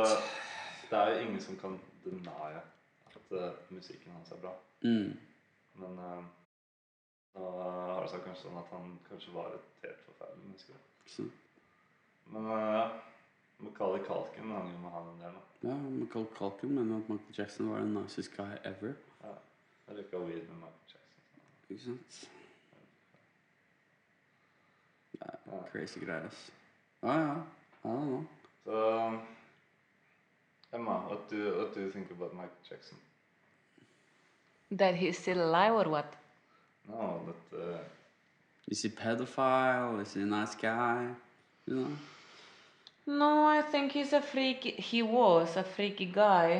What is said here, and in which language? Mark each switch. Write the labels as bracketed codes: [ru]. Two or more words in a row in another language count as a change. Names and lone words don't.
[no] altså, det er jo ingen som kan deny at musikken hans er bra. Men nå har det seg kanskje sånn at han kanskje var et helt forferdelig menneske. Men Macaulay Culkin hang jo med han en del da. Ja, Macaulay Culkin mener at Michael Jackson var [en] the nicest guy ever. [no] Ja, jeg røkket weed med Michael Jackson. Ikke sant? Det er [en] crazy greier, [no] ass. [en] Ja, I don't know. [no] Så, Emma, [en] what do you think about Michael Jackson? That he's still alive or what? No, that... Is he pedophile? Is he a nice guy? You know? No, I think he's a freaky. He was a freaky guy